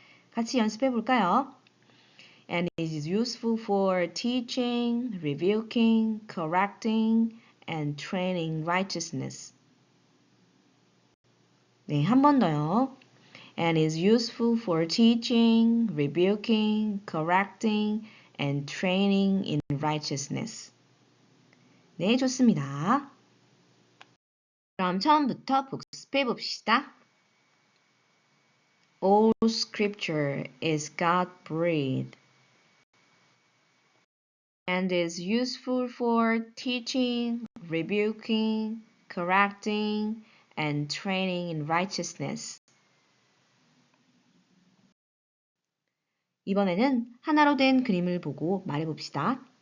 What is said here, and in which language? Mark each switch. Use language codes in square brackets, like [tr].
[ko] 같이 연습해 볼까요? [en] And it is useful for teaching, rebuking, correcting, and training righteousness. [ko] 네, 한 번 더요. [en] And is useful for teaching, rebuking, correcting, and training in righteousness. [ko] 네, 좋습니다. 그럼 처음부터 복습해 봅시다. [en] All scripture is God-breathed and is useful for teaching, rebuking, correcting, and training in righteousness. [ko] 이번에는 하나로 된 그림을 보고 말해봅시다.